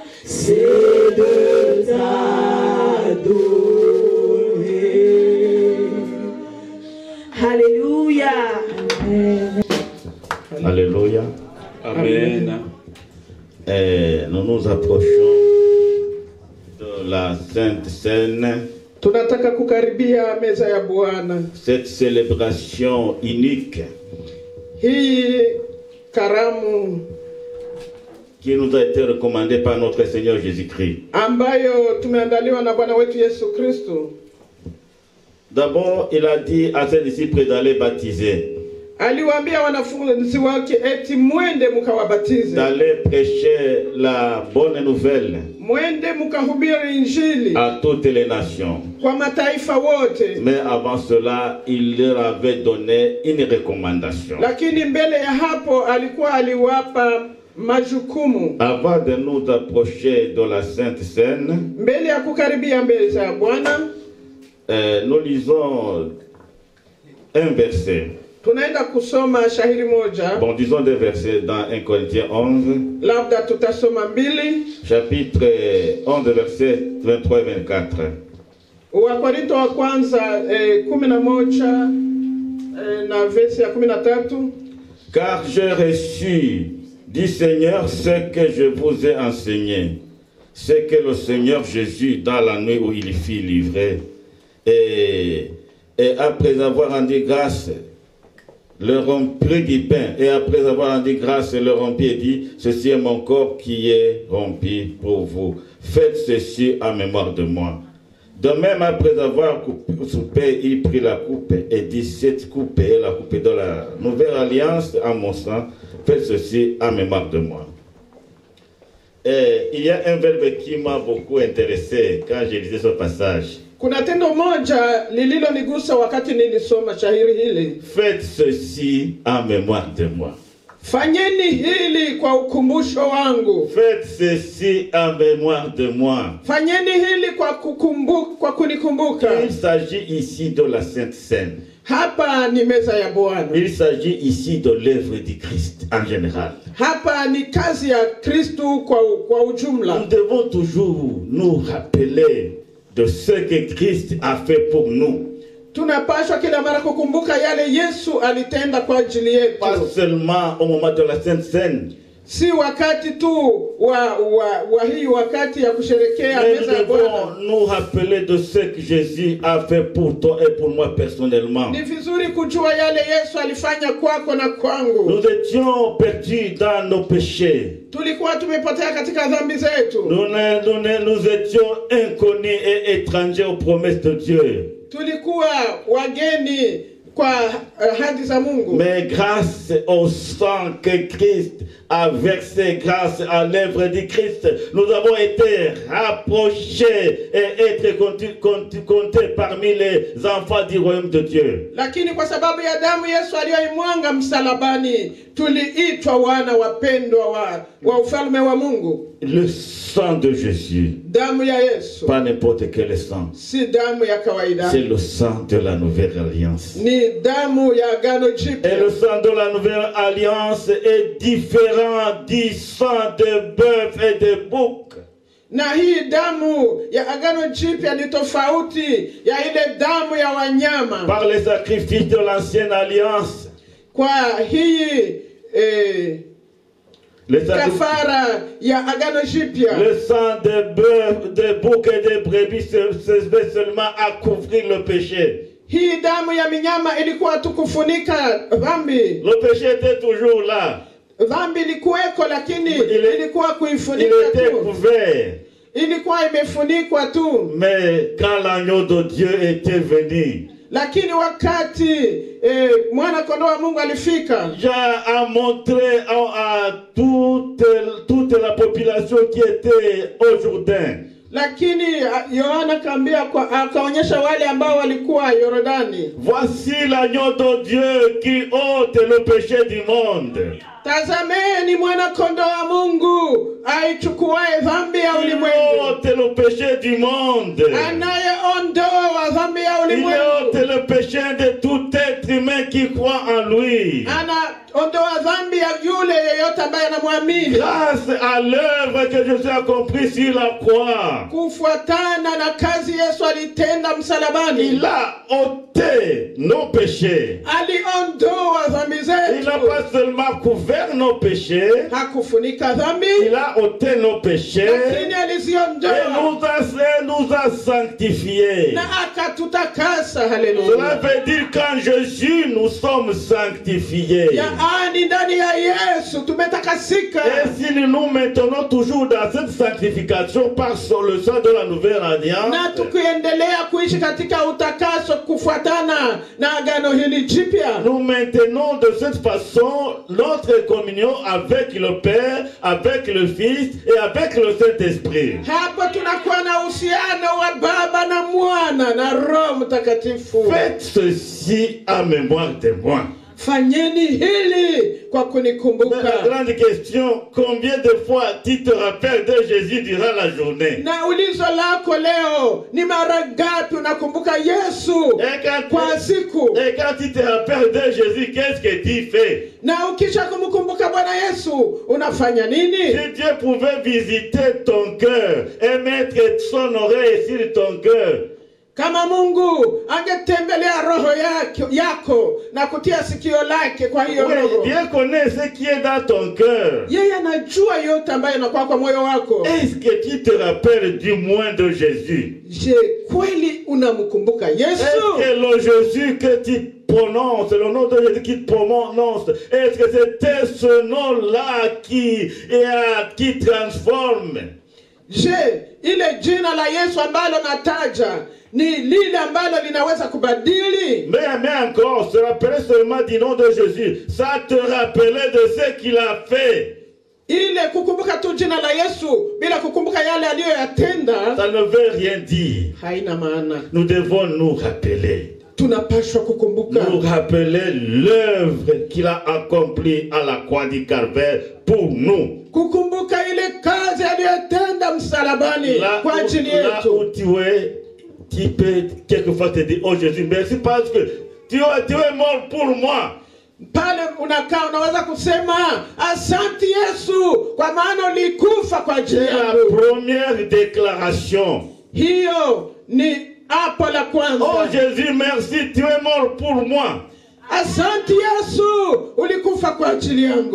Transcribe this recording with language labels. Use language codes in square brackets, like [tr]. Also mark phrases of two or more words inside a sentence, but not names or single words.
[fr] C'est de t'adorer. Alléluia. Alléluia. Amen. Et nous nous approchons de la Sainte Seine. [sw] Tunataka kukaribia meza ya Bwana. [fr] Cette célébration unique [sw] Hii karamu [fr] qui nous a été recommandée par notre Seigneur Jésus-Christ. [sw] ambayo tumeandaliwa na Bwana wetu Yesu Kristo. [fr] D'abord, il a dit à ses disciples d'aller baptiser, [sw] Aliwaambia wanafunzi wake eti mwende mukawabatize. [fr] d'aller prêcher la bonne nouvelle [sw] Mwende mukahubiri injili [fr] à toutes les nations. [sw] kwa mataifa wote. [fr] Mais avant cela, il leur avait donné une recommandation. [sw] Lakini mbele ya hapo alikuwa aliwapa majukumu. [fr] Avant de nous approcher de la Sainte Seine, [sw] Mbele ya kukaribia mbele za Bwana, [fr] nous lisons un verset. [sw] tunaenda kusoma shahiri moja. [fr] Bon, disons des versets dans 1 Corinthiens 11, [sw] Labda tutasoma mbili. [fr] chapitre 11, versets 23 et 24. [sw] Wakorintho wa kwanza 11 na verse ya 13. [fr] Car j'ai reçu du Seigneur ce que je vous ai enseigné, c'est que le Seigneur Jésus, dans la nuit où il fut livré, et après avoir rendu grâce, leur rompit du pain, et après avoir rendu grâce, leur rompit et dit, ceci est mon corps qui est rompu pour vous. Faites ceci en mémoire de moi. De même, après avoir soupé, il prit la coupe et dit, cette coupe est la coupe de la nouvelle alliance en mon sang. Faites ceci en mémoire de moi. Et il y a un verbe qui m'a beaucoup intéressé quand j'ai lisé ce passage. [sw] Kuna tendo moja lililonigusa wakati nilisoma shahiri hili. [fr] Faites ceci en mémoire de moi. [sw] Fanyeni hili kwa ukumbusho wangu. [fr] Faites ceci en mémoire de moi. [sw] Fanyeni hili kwa kunikumbuka. [fr] Il s'agit ici de la Sainte Seine. [sw] Hapa ni meza ya Bwana. [fr] Il s'agit ici de l'œuvre du Christ en général. [sw] Hapa ni kazi ya Kristo kwa ujumla. [fr] Nous devons toujours nous rappeler de ce que Christ a fait pour nous. [sw] Tunapaswa kila mara kukumbuka yale Yesu alitenda kwa ajili yetu. [fr] Pas seulement au moment de la Sainte Seine. [sw] Si wakati tu wa hii wakati ya kusherekea [fr] Mais [sw] meza [fr] nous [sw] ya Bwana. [fr] devons nous rappeler de ce que Jésus a fait pour toi et pour moi personnellement. [sw] Ni vizuri kujua yale Yesu alifanya kwako na kwangu. [fr] Nous étions perdus dans nos péchés. [sw] Tulikuwa tumepotea katika dhambi zetu. [fr] Nous étions inconnus et étrangers aux promesses de Dieu. [sw] Tulikuwa wageni kwa ahadi za Mungu. [fr] Mais grâce au sang que Christ a versé, grâce à l'œuvre du Christ, nous avons été rapprochés et être comptés parmi les enfants du royaume de Dieu. [sw] Lakini kwa sababu ya damu Yesu aliyoimwanga msalabani, tuliitwa wana wapendwa wa ufalme wa Mungu. [fr] Le sang de Jésus, [sw] Damu ya Yesu, [fr] pas n'importe quel sang, [sw] si damu ya kawaida. [fr] c'est le sang de la nouvelle alliance. [sw] Ni damu ya agano jipya. [fr] Et le sang de la nouvelle alliance est différent du sang de bœuf et de bouc. [sw] Na hii damu ya agano jipya ni tofauti ya ile damu ya wanyama. [fr] Par les sacrifices de l'ancienne alliance, [sw] Kwa hii kafara ya agano jipya, [fr] le sang de bœuf, de bouc et de brebis servait seulement à couvrir le péché. [sw] hii damu ya minyama ilikuwa tu kufunika dhambi. [fr] Le péché était toujours là. [sw] Dhambi ilikuweko lakini ilikuwa [fr] Il [sw] kuifunika [fr] était [sw] tu. [fr] couvert. [sw] Ilikuwa imefunikwa tu. [fr] Mais quand l'agneau de Dieu était venu, [sw] Lakini wakati mwana kondoo wa Mungu alifika, [fr] Jean a montré à toute la population qui était au Jourdain. [sw] lakini Yohana akaonyesha wale ambao walikuwa Yordani. [fr] Voici l'agneau de Dieu qui ôte le péché du monde. [sw] Tazameni mwana kondoo wa Mungu aichukuae dhambi ya [fr] Il [sw] ulimwengu. [fr] ôte le péché du monde. [sw] Anayeondoa dhambi ya [fr] Il [sw] ulimwengu. [fr] ôte le péché de tout être humain qui croit en lui. [sw] ondoa dhambi ya yule yeyote ambaye anamwamini. [fr] Grâce à l'œuvre que Jésus a accomplie sur la croix, [sw] Kufuatana na kazi Yesu alitenda msalabani, [fr] il a ôté nos péchés. [sw] aliondoa dhambi [fr] Il n'a [sw] zetu. [fr] pas seulement couvert nos péchés, [sw] Hakufunika dhambi, [fr] il a ôté nos péchés [sw] lakini [fr] et [sw] aliziondoa [fr] nous a sanctifiés. [sw] na akatutakasa. [fr] Cela [sw] Haleluya! [fr] veut dire qu'en Jésus, nous sommes sanctifiés. [sw] Yaani ndani ya Yesu tumetakasika. [fr] Et si nous maintenons toujours dans cette sanctification par le sang de la nouvelle alliance, [sw] Na tukiendelea kuishi katika utakaso kufuatana na agano hili jipya, [fr] nous maintenons de cette façon notre communion avec le Père, avec le Fils et avec le Saint-Esprit. [sw] hapo tunakuwa na uhusiano wa Baba na Mwana na Roho Mtakatifu. [fr] Faites ceci en mémoire de moi. [sw] Fanyeni hili kwa [fr] Mais la [sw] kunikumbuka. [fr] grande question, combien de fois tu te rappelles de Jésus durant la journée? [sw] Na ulizo lako leo ni mara ngapi unakumbuka Yesu kwa siku? [fr] Et quand tu te rappelles de Jésus, qu'est-ce que tu fais? [sw] Na ukisha kumkumbuka Bwana Yesu unafanya nini? [fr] Si Dieu pouvait visiter ton cœur et mettre son oreille sur ton cœur, [sw] Kama Mungu angetembelea roho yako na kutia sikio lake kwa hiyo [fr] oui, [sw] roho, [fr] Dieu connaît ce qui est dans ton cœur. [sw] yeye anajua yote ambayo inakuwa kwa moyo wako. [fr] Est-ce que tu te rappelles du moins de Jésus? [sw] Je, kweli unamkumbuka Yesu? [fr] Est-ce que le Jésus que tu prononces, le nom de Jésus qui te prononce, est-ce que c'était ce nom-là qui transforme? [sw] Je, ile jina la Yesu ambalo nataja ni lile ambalo linaweza kubadili? [fr] Mais encore, se rappeler seulement du nom de Jésus, ça te rappelait de ce qu'il a fait. [sw] Ile kukumbuka tu jina la Yesu bila kukumbuka yale aliyoyatenda [fr] Ça ne veut rien dire. [sw] haina maana. [fr] Nous devons nous rappeler. [sw] Tunapaswa kukumbuka, [fr] Nous rappeler l'œuvre qu'il a accomplie à la croix du Calvaire pour nous. [sw] kukumbuka ile kazi aliyotenda msalabani [fr] Là [sw] kwa ajili yetu. [fr] où tu es, tu peux quelquefois te dire, oh Jésus, merci parce que tu es mort pour moi. [sw] Pale unakaa unaweza kusema asante Yesu kwa maana ulikufa kwa ajili [fr] C'est la [sw] yangu. [fr] première déclaration. [sw] Hiyo ni hapo la kwanza. [fr] Oh Jésus, merci, tu es mort pour moi. [sw] Asante Yesu ulikufa kwa ajili yangu.